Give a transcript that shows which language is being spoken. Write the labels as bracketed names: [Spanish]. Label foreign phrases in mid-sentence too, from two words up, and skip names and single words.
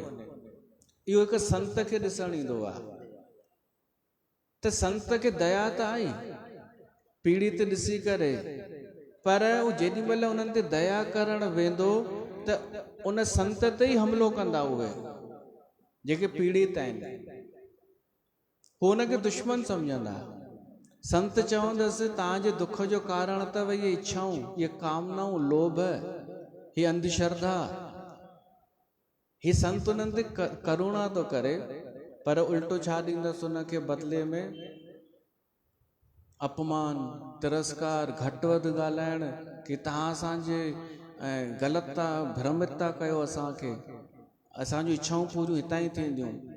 [Sindhi] इहो हिकु संत खे ॾिसणु ईंदो आहे, त संत खे दया त आई पीड़ित ॾिसी करे, पर उहो जेॾी महिल उन्हनि ते दया करणु वेंदो त उन संत ते ई हमिलो कंदा उहे जेके पीड़ित आहिनि, पोइ हुनखे दुश्मन सम्झंदा। संत चवंदसि तव्हांजे दुख जो कारण अथव इहे इच्छाऊं, इहे कामनाऊं, लोभ, ही अंधश्रद्धा। ही संत उन्हनि ते करुणा थो करे, पर उल्टो छा ॾींदसि उनखे बदिले में? अपमान, तिरस्कार, घटि वधि ॻाल्हाइण, की तव्हां असांजे ग़लति था, भ्रमित था कयो असांखे, असांजूं इच्छाऊं पूरियूं हितां ई थींदियूं।